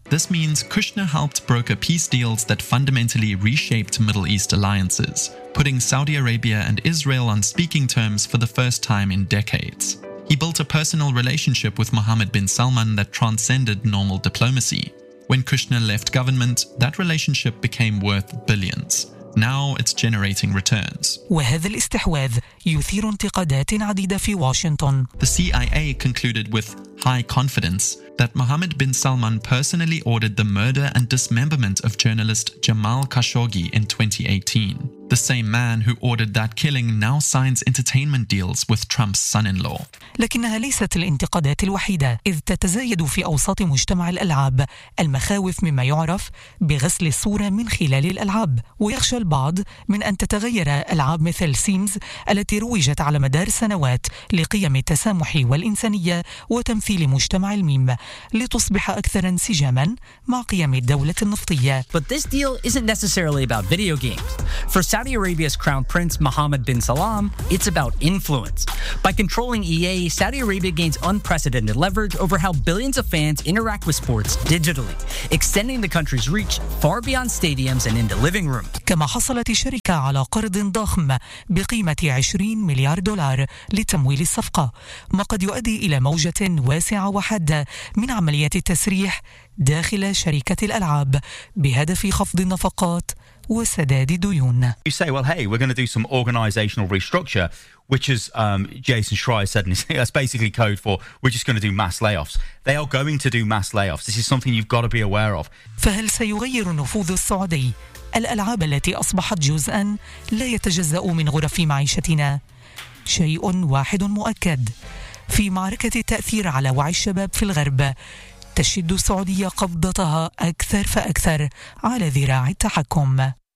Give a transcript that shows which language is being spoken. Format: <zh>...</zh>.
<en>This means Kushner helped broker peace deals that fundamentally reshaped Middle East alliances, putting Saudi Arabia and Israel on speaking terms for the first time in decades. He built a personal relationship with Mohammed bin Salman that transcended normal diplomacy. When Kushner left government, that relationship became worth billions. Now it's generating returns.</en> <ar>وهذا الاستحواذ يثير انتقادات عديدة في واشنطن.</ar> <en>The CIA concluded with high confidence that Mohammed bin Salman personally ordered the murder and dismemberment of journalist Jamal Khashoggi in 2018. The same man who ordered that killing now signs entertainment deals with Trump's son-in-law.</en> <ar>لكنها ليست الانتقادات الوحيدة، إذ تتزايد في أوساط مجتمع الألعاب المخاوف مما يعرف بغسل الصورة من خلال الألعاب، ويخشى البعض من أن تتغير ألعاب مثل سيمز التي روجت على مدار سنوات لقيم التسامح والإنسانية وتمثيل مجتمع الميم لتصبح أكثر انسجاماً مع قيم الدولة النفطية.</ar> <en>But this deal isn't necessarily about video games. For Saudi Arabia's Crown Prince Mohammed bin Salman, it's about influence. By controlling EA, Saudi Arabia gains unprecedented leverage over how billions of fans interact with sports digitally, extending the country's reach far beyond stadiums and into living rooms.</en> <ar>كما حصلت الشركة على قرض ضخم بقيمة 20 مليار دولار لتمويل الصفقة، ما قد يؤدي إلى موجة واسعة وحادة من عمليات التسريح داخل شركة الألعاب بهدف خفض النفقات وسداد ديون.</ar> <en>You say, well, hey, we're going to do some organizational restructure, which is Jason Schreier said, and that's basically code for we're just going to do mass layoffs. They are going to do mass layoffs. This is something you've got to be aware of.</en> <ar>فهل سيغير النفوذ السعودي الألعاب التي أصبحت جزءا لا يتجزأ من غرف معيشتنا؟ شيء واحد مؤكد، في معركة التأثير على وعي الشباب في الغرب تشد السعودية قبضتها أكثر فأكثر على ذراع التحكم.</ar>